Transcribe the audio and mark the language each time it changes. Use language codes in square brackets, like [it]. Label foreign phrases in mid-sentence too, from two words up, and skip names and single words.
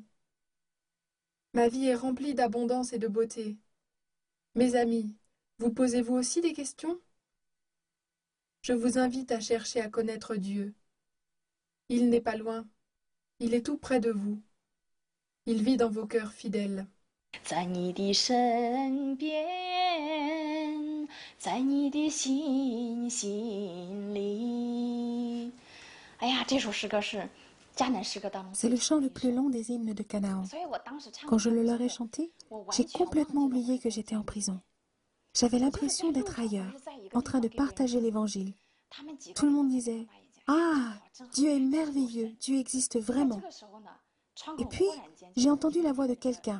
[fr] Ma vie est remplie d'abondance et de beauté. Mes amis, vous posez-vous aussi des questions? Je vous invite à chercher à connaître Dieu. Il n'est pas loin. Il est tout près de vous. Il vit dans vos cœurs fidèles. [zh] 在你的身边，在你的心里。哎呀，这首诗歌是迦南诗歌当中。 [fr] C'est le chant le plus long des hymnes de Canaan. Quand je le leur ai chanté, j'ai complètement oublié que j'étais en prison. J'avais l'impression d'être ailleurs, en train de partager l'évangile. Tout le monde disait: ah, Dieu est merveilleux, Dieu existe vraiment. Et puis, j'ai entendu la voix de quelqu'un.